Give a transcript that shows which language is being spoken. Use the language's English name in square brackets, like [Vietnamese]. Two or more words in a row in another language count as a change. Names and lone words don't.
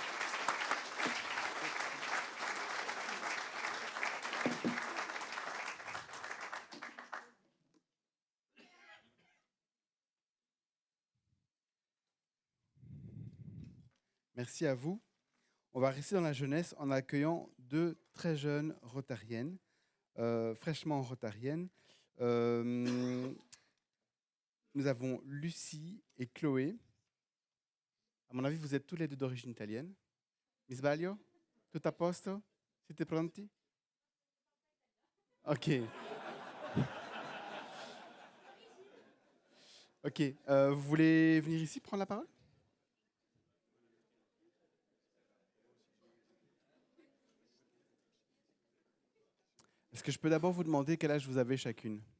[French] Merci à vous. On va rester dans la jeunesse en accueillant deux très jeunes rotariennes, fraîchement rotariennes. Nous avons Lucie et Chloé. À mon avis, vous êtes tous les deux d'origine italienne. [Italian] Mi sbaglio? Tutto a posto? Siete pronti? Ok. Ok. [French] Vous voulez venir ici prendre la parole? Est-ce que je peux d'abord vous demander quel âge vous avez chacune?